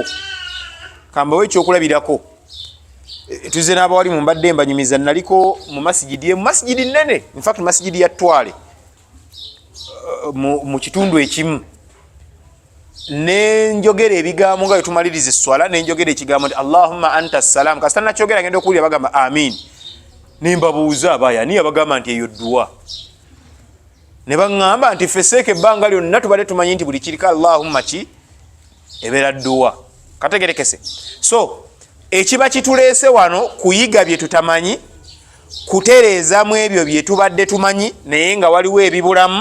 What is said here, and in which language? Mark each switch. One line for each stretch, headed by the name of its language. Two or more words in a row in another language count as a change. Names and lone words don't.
Ganda: Kambawo ekyokulabirako. Tuze n'abawali mu mbadde mbanyumiza, naliko mu masijidi nnene,
English: in fact
Ganda: masijidi ya Twale mu kitundu ekimu, nenjogera ebigambo nga byetumaliriza esswala, nenjogera ekigambo nti
Arabic: اللهم أنت السلام.
Ganda: Kasita nakyogera ngenda okuwulira bagamba amin, nembabuuza abayani abagamba nti eyo dduwa, ne baŋŋamba nti fesseeka ebbanga lyonna tubadde tumanyi nti buli kirika Allahumma ki ebeera dduwa. Kategerekese. So ekiba kituleese wano kuyiga bye tutamanyi, kutereezamu ebyo bye tubadde tumanyi naye nga waliwo ebibulamu.